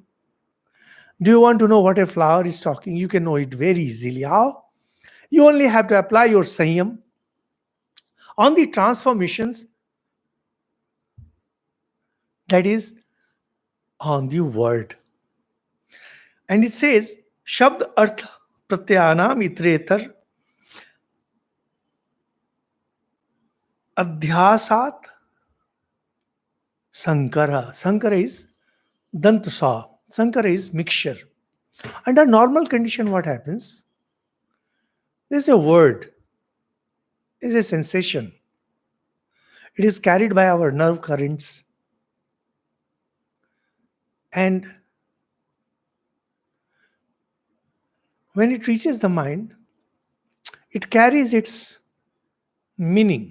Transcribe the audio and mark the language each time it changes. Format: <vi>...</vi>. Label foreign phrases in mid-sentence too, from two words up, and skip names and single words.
<en>Do you want to know what a flower is talking? You can know it very easily. How? You only have to apply your sanyam on the transformations, that is, on the word. And it says,</en> <sa>Shabd Arth Pratyanam Itretar Adhyasat Sankara.</sa> <en>Sankara is Dantasa. Sankara is mixture. Under normal condition, what happens? There's a word, there's a sensation. It is carried by our nerve currents. And when it reaches the mind, it carries its meaning.</en>